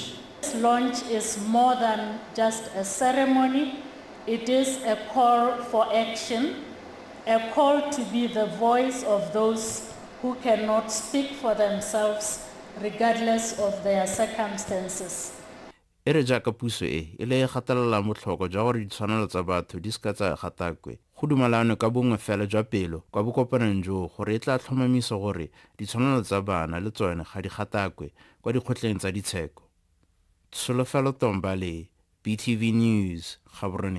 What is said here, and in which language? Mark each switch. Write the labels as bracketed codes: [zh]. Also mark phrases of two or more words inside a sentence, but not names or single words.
[en] This launch is more than just a ceremony. It is a call for action, a call to be the voice of those who cannot speak for themselves regardless of their circumstances. [tn] E re jaaka puso e le e gatelela motlhoko jwa gore ditshwanelo tsa batho di seka tsa gatakwe go dumelanwe ka bongwe fela jwa pelo kwa bokopanong jo gore e tla tlhomamisa gore ditshwanelo tsa bana le tsone ga di gatakwe kwa dikgotleng tsa ditsheko. Tsholofelo Tombale, BTV News, Gaborone.